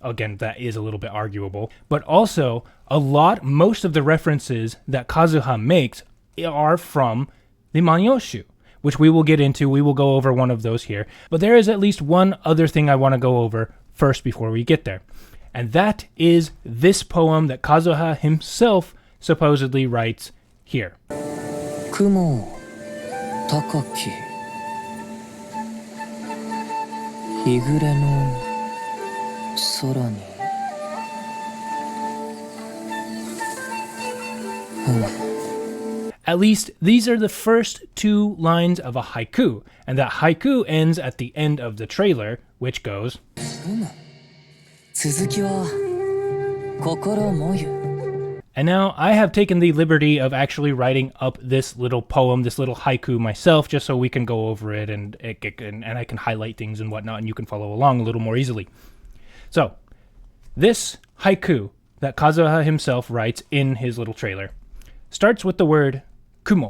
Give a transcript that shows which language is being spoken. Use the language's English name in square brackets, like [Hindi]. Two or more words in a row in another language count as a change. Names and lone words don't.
[English] Again, that is a little bit arguable. But also, most of the references that Kazuha makes are from the Manyoshu, which we will get into. We will go over one of those here. But there is at least one other thing I want to go over first before we get there. And that is this poem that Kazuha himself supposedly writes here. [Japanese] 雲高き日暮れの空に. [English] At least these are the first 2 lines of a haiku, and that haiku ends at the end of the trailer, which goes, [Japanese] 続きは心もゆ. [English] And now I have taken the liberty of actually writing up this little poem, this little haiku myself, just so we can go over it and I can highlight things and whatnot, and you can follow along a little more easily. So, this haiku that Kazuha himself writes in his little trailer starts with the word kumo.